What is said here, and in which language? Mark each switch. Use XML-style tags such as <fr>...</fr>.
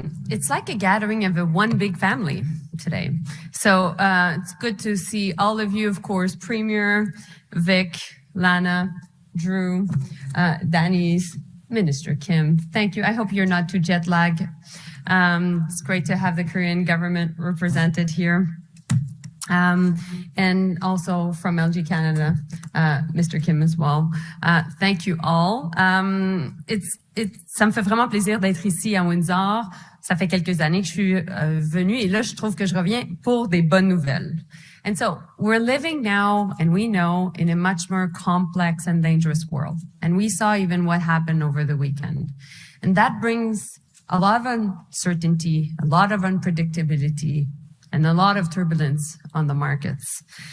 <en>It's like a gathering of one big family today. So it's good to see all of you, of course, Premier, Vic, Lana, Drew, Denis, Minister Kim. Thank you. I hope you're not too jet lagged. It's great to have the Korean government represented here. And also from LG Canada, Mr. Kim as well. Thank you all.</en> <fr>Ça me fait vraiment plaisir d'être ici à Windsor. Ça fait quelques années que je suis venue et là, je trouve que je reviens pour des bonnes nouvelles.</fr> <en>And so we're living now, and we know, in a much more complex and dangerous world. And we saw even what happened over the weekend. And that brings a lot of uncertainty, a lot of unpredictability, and a lot of turbulence on the markets.</en>